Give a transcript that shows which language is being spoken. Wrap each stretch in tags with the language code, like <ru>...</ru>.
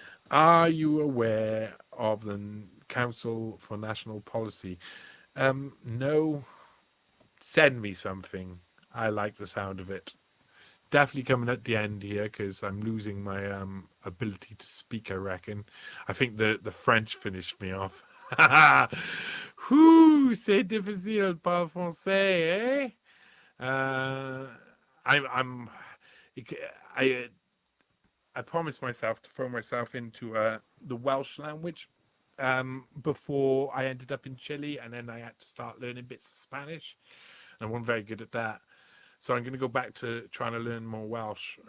<en>Are you aware of the Council for National Policy? No. Send me something. I like the sound of it. Definitely coming at the end here because I'm losing my ability to speak, I reckon. I think the French finished me off.</en> <fr>C'est difficile par français, eh?</fr> <en>I promised myself to throw myself into the Welsh language before I ended up in Chile, and then I had to start learning bits of Spanish. I wasn't very good at that. So I'm going to go back to trying to learn more Welsh.</en>